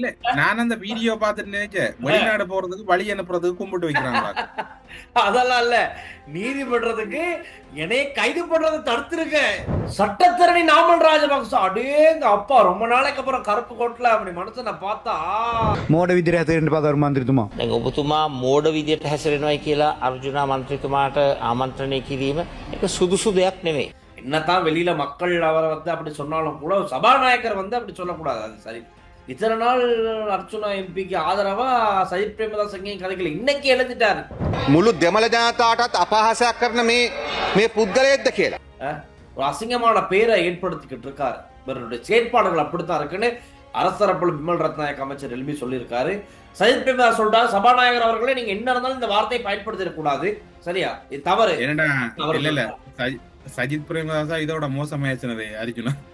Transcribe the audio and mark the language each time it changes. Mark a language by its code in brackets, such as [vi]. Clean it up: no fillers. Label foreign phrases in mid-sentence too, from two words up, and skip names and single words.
[ta] நான் அந்த வீடியோ பார்த்துட்டு நினைச்சேன் வெளிநாடு போறதுக்கு வழி அனுப்புறதுக்கு கும்பிட்டு வைக்கிறாங்களா. அதெல்லாம் இல்ல, நீதிமன்றத்துக்கு என்னைய கைது பண்றதை தடுத்திருக்க சட்டத்தரணி நாமல் ராஜபக்ச. அடேங்க அப்பா, ரொம்ப நாளைக்கு அப்புறம் கருப்பு கோட்ல அப்படி மனுஷனை பார்த்தா [si] මෝඩ විදිහට හැසිරෙන්න පදවරු මන්ත්‍රීතුමා. දැන් ඔබතුමා මෝඩ විදියට හැසිරෙනවයි කියලා අර්ජුනා මන්ත්‍රීතුමාට ආමන්ත්‍රණය කිරීම ඒක සුදුසු දෙයක් නෙවෙයි. [ta] என்னதான் வெளியில மக்கள் அவரை வந்து அப்படி சொன்னாலும் கூட சபாநாயகர் வந்து அப்படி சொல்லக்கூடாது, அது சரி. இத்தனை நாள் அர்ச்சுனா எம்பிக்கு ஆதரவா சஜித் பிரேமதாஸ் எங்கேயும் கதைக்கல, இன்னைக்கு எழுதிட்டாரு. [si] මුළු දෙමළ ජනතාවටත් අපහාසයක් කරන මේ පුද්ගලයෙක්ද කියලා. [ta] ஒரு அசிங்கமான பேரை ஏற்படுத்திக்கிட்டு இருக்காரு. இவருடைய செயற்பாடுகள் அப்படித்தான் இருக்குன்னு அரசரப்பல் விமல் ரத்நாயக் அமைச்சர் எழுப்பி சொல்லியிருக்காரு. சஜித் பிரேமதாஸ் சொல்றாரு, சபாநாயகர் அவர்களே நீங்க என்ன இருந்தாலும் இந்த வார்த்தையை பயன்படுத்திட கூடாது, சரியா? இது தவறு. இல்ல சஜித் பிரேமதாசா இதோட மோசமாயிருச்சுனது அர்ஜுனா.